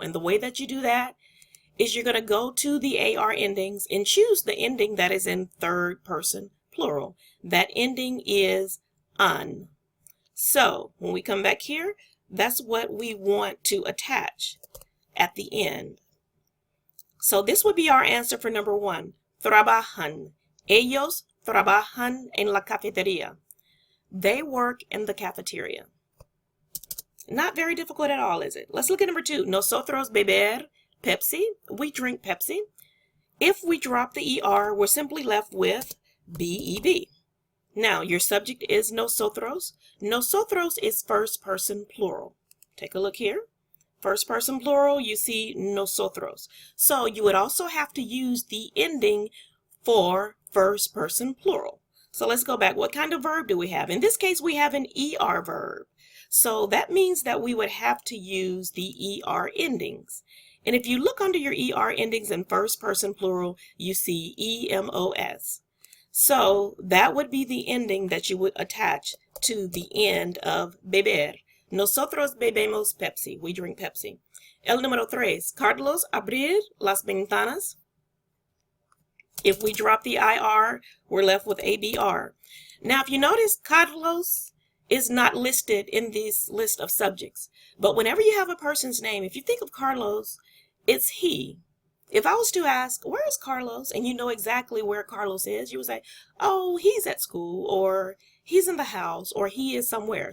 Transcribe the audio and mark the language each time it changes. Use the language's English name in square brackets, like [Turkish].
[English] And the way that you do that is you're going to go to the AR endings and choose the ending that is in third person plural. That ending is an. So when we come back here, that's what we want to attach at the end. So this would be our answer for number 1. [Spanish] Trabajan. Ellos trabajan en la cafetería. [English] They work in the cafeteria. Not very difficult at all, is it? Let's look at number 2. [Spanish] Nosotros beber Pepsi. [English] We drink Pepsi. If we drop the ER, we're simply left with BEB. Now, your subject is nosotros. Nosotros is first person plural. Take a look here. First person plural, you see nosotros. So you would also have to use the ending for first person plural. So let's go back. What kind of verb do we have? In this case, we have an ER verb. So that means that we would have to use the ER endings. And if you look under your ER endings in first person plural, you see EMOS. So that would be the ending that you would attach to the end of beber. [Spanish] Nosotros bebemos Pepsi. [English] We drink Pepsi. [Spanish] El número 3. Carlos abrir las ventanas. [English] If we drop the IR, we're left with ABR. Now, if you notice, Carlos is not listed in this list of subjects. But whenever you have a person's name, if you think of Carlos, it's he. If I was to ask, where is Carlos? And you know exactly where Carlos is, you would say, oh, he's at school, or he's in the house, or he is somewhere.